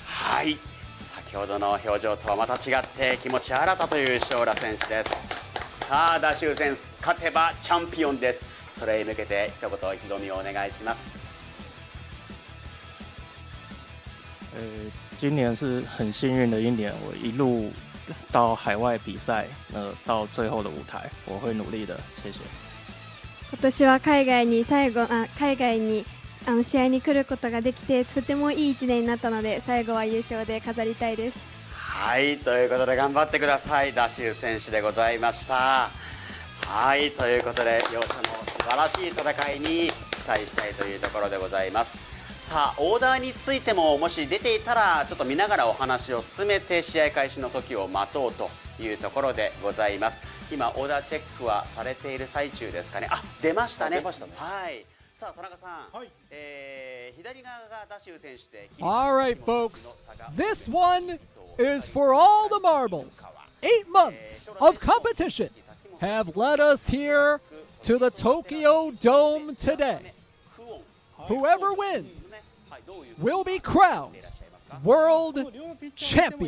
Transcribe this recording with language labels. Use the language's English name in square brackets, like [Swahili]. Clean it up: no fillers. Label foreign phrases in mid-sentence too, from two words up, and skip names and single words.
[Japanese] はい。先ほどの表情とはまた違って気持ち新たというショーラ選手です。さあ、ダシュー選手、勝てばチャンピオンです。それに向けて一言意気込みをお願いします。 [Chinese] 今年是很幸运的一年，我一路到海外比赛，到最后的舞台，我会努力的。谢谢。 [Japanese] 今年は海外に試合に来ることができて、とてもいい1年になったので、最後は優勝で飾りたいです。はい、ということで頑張ってください。ダシュー選手でございました。はい、ということで両者の素晴らしい戦いに期待したいというところでございます。さあ、オーダーについてももし出ていたらちょっと見ながらお話を進めて試合開始の時を待とうというところでございます。今オーダーチェックはされている最中ですかね。あ、出ましたね。出ましたね。はい。さあ、田中さん、はい、左側がダシュー選手で。 [English] All right, folks. This one is for all the marbles. 8 months of competition have led us here to the Tokyo Dome today. Whoever wins will be crowned world champion.